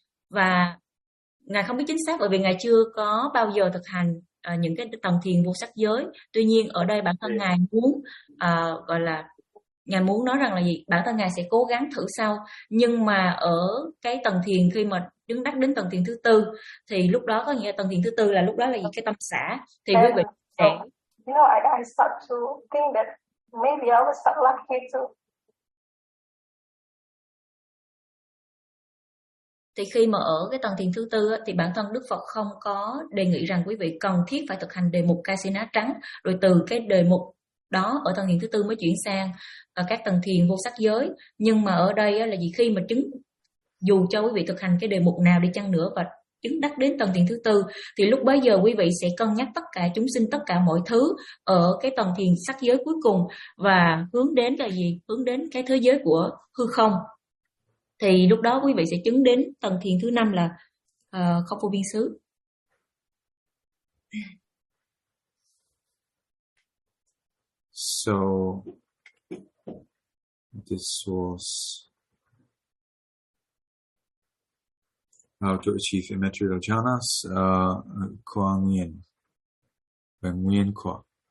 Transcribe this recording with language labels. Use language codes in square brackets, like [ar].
[vi] Và ngài không biết chính xác bởi vì ngài chưa có bao giờ thực hành những cái tầng thiền vô sắc giới. Tuy nhiên ở đây bản thân ngài muốn gọi là Ngài muốn nói rằng là gì? Bản thân Ngài sẽ cố gắng thử sau. Nhưng mà ở cái tầng thiền, khi mà chứng đắc đến tầng thiền thứ tư, thì lúc đó có nghĩa là tầng thiền thứ tư là lúc đó là gì? Cái tâm xả. Thì quý vị sẽ... [en] You know, I start to think that maybe I was so lucky too. [vi] Thì khi mà ở cái tầng thiền thứ tư thì bản thân Đức Phật không có đề nghị rằng quý vị cần thiết phải thực hành đề mục ca si ná trắng, rồi từ cái đề mục đó ở tầng thiền thứ tư mới chuyển sang các tầng thiền vô sắc giới. Nhưng mà ở đây là gì, khi mà chứng, dù cho quý vị thực hành cái đề mục nào đi chăng nữa và chứng đắc đến tầng thiền thứ tư, thì lúc bấy giờ quý vị sẽ cân nhắc tất cả chúng sinh, tất cả mọi thứ ở cái tầng thiền sắc giới cuối cùng, và hướng đến là gì, hướng đến cái thế giới của hư không. Thì lúc đó quý vị sẽ chứng đến tầng thiền thứ năm là không vô biên xứ. [en] So this was how to achieve immaterial jhanas, Kuang-yin, Nguyen Kho.